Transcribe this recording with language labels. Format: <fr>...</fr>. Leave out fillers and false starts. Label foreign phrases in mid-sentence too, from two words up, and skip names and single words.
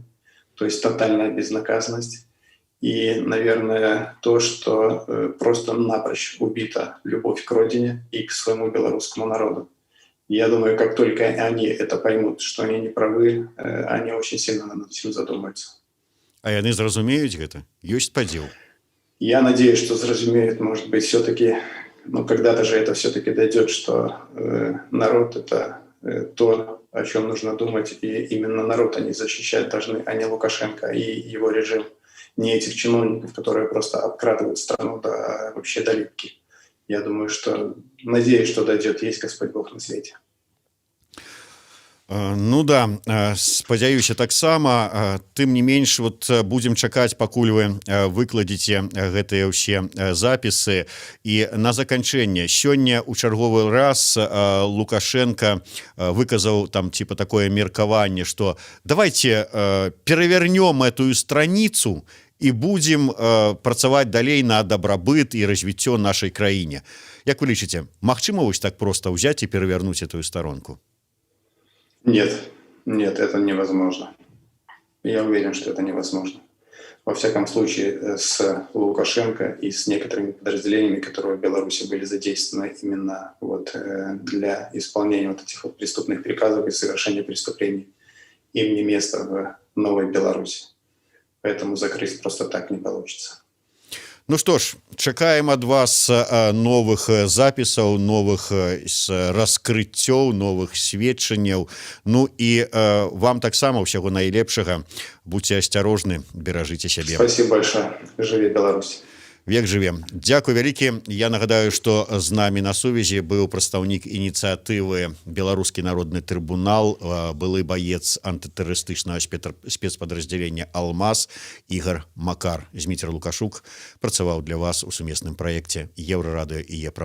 <ru>То есть тотальная безнаказанность. И, наверное, то, что просто напрочь убита любовь к родине и к своему белорусскому народу. Я думаю, как только они это поймут, что они не правы, они очень сильно над этим задумаются.</ru> <be>А яны зразумеюць гэта? Ёсць падзел?</be> <ru>Я надеюсь, что зразумеют, может быть, все-таки, ну, когда-то же это все-таки дойдет, что народ — это то, о чем нужно думать, и именно народ они защищать должны, а не Лукашенко и его режим. Не этих чиновников, которые просто обкрадывают страну вообще до липки. Я думаю, что, надеюсь, что дойдет, есть Господь Бог на свете.</ru> <be>Ну да, спадзяюся таксама. Тым не менш, вот будзем чакаць, пакуль вы выкладзеце гэтыя ўсе запісы. І на заканчэнне, сёння ў чарговы раз Лукашенко выказаў там</be> <ru>типа такое</ru> <be>меркаванне, што давайте перавернём</be> <ru>эту страницу</ru> <be>і будзем працаваць далей на дабрабыт і развіццё нашай краіне. Як вы лічыце, магчыма вось так проста ўзяць і перавярнуць</be> <ru>эту сторонку? Нет, это невозможно. Я уверен, что это невозможно. Во всяком случае, с Лукашенко и с некоторыми подразделениями, которые в Беларуси были задействованы именно вот для исполнения вот этих вот преступных приказов и совершения преступлений, им не место в Новой Беларуси. Поэтому закрыть просто так не получится.</ru> <be>Ну што ж, чакаем ад вас новых запісаў, новых раскрыццёў, новых сведчанняў. Ну і вам таксама ўсяго найлепшага. Будьце асцярожны, беражыце сябе.</be> <ru>Спасибо большое. Живи Беларусь.</ru> <be>Век жывем. Дзякуй вялікі. Я нагадаю, што з намі на сувязі быў прадстаўнік ініцыятывы Беларускі народны трыбунал, былы баец антытэрарыстычнага спецпадраздзялення «Алмаз» Ігор Макар. Зміцер Лукашук працаваў для вас у сумесным праекце Еўрарадыё і Е-прамовы.</be>